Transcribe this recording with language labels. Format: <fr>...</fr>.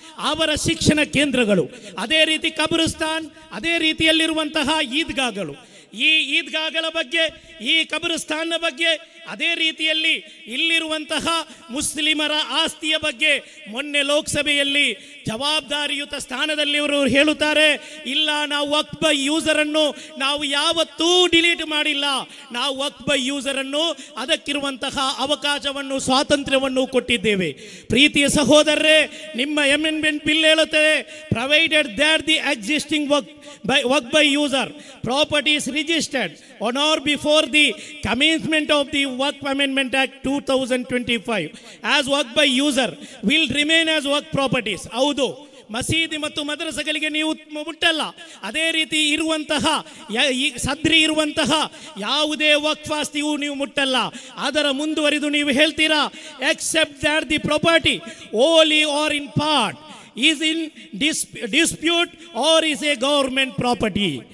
<kn>ಅವರ ಶಿಕ್ಷಣ ಕೇಂದ್ರಗಳು, ಅದೇ ರೀತಿ ಕಬ್ರಿಸ್ತಾನ್, ಅದೇ ರೀತಿಯಲ್ಲಿರುವಂತಹ ಈದ್ಗಾಗಳು, ಈ ಈದ್ಗಾಗಳ ಬಗ್ಗೆ, ಈ ಕಬ್ರಿಸ್ತಾನ್ನ ಬಗ್ಗೆ, ಅದೇ ರೀತಿಯಲ್ಲಿ ಇಲ್ಲಿರುವಂತಹ ಮುಸ್ಲಿಮರ ಆಸ್ತಿಯ ಬಗ್ಗೆ ಮೊನ್ನೆ ಲೋಕಸಭೆಯಲ್ಲಿ ಜವಾಬ್ದಾರಿಯುತ ಸ್ಥಾನದಲ್ಲಿ ಇವರು ಹೇಳುತ್ತಾರೆ, ಇಲ್ಲ ನಾವು ವಕ್ಫ್ ಬೈ ಯೂಸರನ್ನು ನಾವು ಯಾವತ್ತೂ ಡಿಲೀಟ್ ಮಾಡಿಲ್ಲ, ನಾವು ವಕ್ಫ್ ಬೈ ಯೂಸರನ್ನು ಅದಕ್ಕಿರುವಂತಹ ಅವಕಾಶವನ್ನು ಸ್ವಾತಂತ್ರ್ಯವನ್ನು ಕೊಟ್ಟಿದ್ದೇವೆ. ಪ್ರೀತಿಯ ಸಹೋದರರೇ, ನಿಮ್ಮ ಅಮೆಂಡ್ಮೆಂಟ್ ಬಿಲ್ ಹೇಳುತ್ತದೆ,</kn> <en>Provided that the existing waqf by user property is registered on or before the commencement of the Waqf Amendment Act 2025 as Waqf by user will remain as Waqf properties.</en> <kn>ಹೌದು, ಮಸೀದಿ ಮತ್ತು ಮದ್ರಸಗಳಿಗೆ ನೀವು ಮುಟ್ಟಲ್ಲ. ಅದೇ ರೀತಿ ಇರುವಂತಹ ಸದ್ರಿ ಇರುವಂತಹ ಯಾವುದೇ ವಕ್ಫ್ ಆಸ್ತಿಯೂ ನೀವು ಮುಟ್ಟಲ್ಲ. ಅದರ ಮುಂದುವರಿದು ನೀವು ಹೇಳ್ತೀರಾ,</kn> <en>Except that the property only are in part is in dispute or is a government property.</en>